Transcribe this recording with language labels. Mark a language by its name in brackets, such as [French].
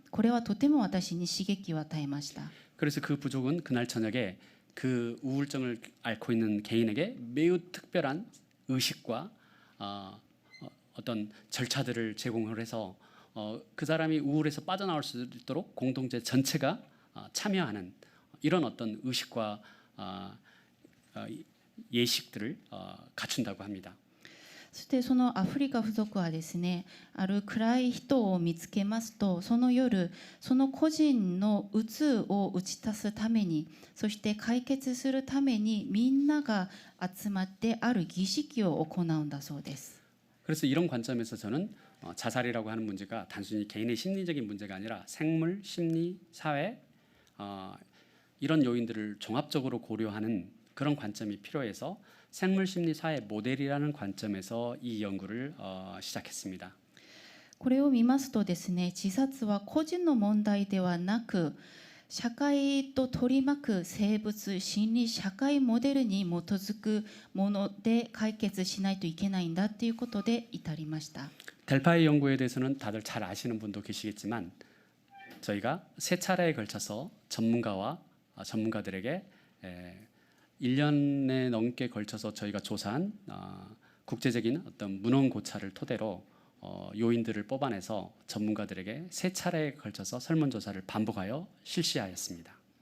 [Japanese] これはとても私に刺激を与えました。 [Korean] 그래서 그 부족은 그날 저녁에 그 우울증을 앓고 있는 개인에게 매우 특별한 의식과 어떤 절차들을 제공을 해서 그 사람이 우울에서 빠져나올 수 있도록 공동체 전체가 참여하는 이런 어떤 의식과 예식들을 갖춘다고 합니다. [Japanese] そしてそのアフリカ部族はですね、ある暗い人を見つけますと、その夜その個人の鬱を打ち足すために、そして解決するためにみんなが集まってある儀式を行うんだそうです。 [Korean] 그래서 이런 관점에서 저는 자살이라고 하는 문제가 단순히 개인의 심리적인 문제가 아니라 생물, 심리, 사회 이런 요인들을 종합적으로 고려하는 그런 관점이 필요해서 생물, 심리, 사회 모델이라는 관점에서 이 연구를 시작했습니다. [Japanese] これを見ますとですね、自殺は個人の問題ではなく、社会と取り巻く生物心理社会モデルに基づくもので解決しないといけないんだということで至りました。 [Korean] 델파이 연구에 대해서는 다들 잘 아시는 분도 계시겠지만 저희가 세 차례에 걸쳐서 전문가들에게 1년에 넘게 걸쳐서 저희가 조사한 국제적인 어떤 문헌 고찰을 토대로 요인들을 뽑아내서 전문가들에게 세 차례에 걸쳐서 설문조사를 반복하여 실시하였습니다.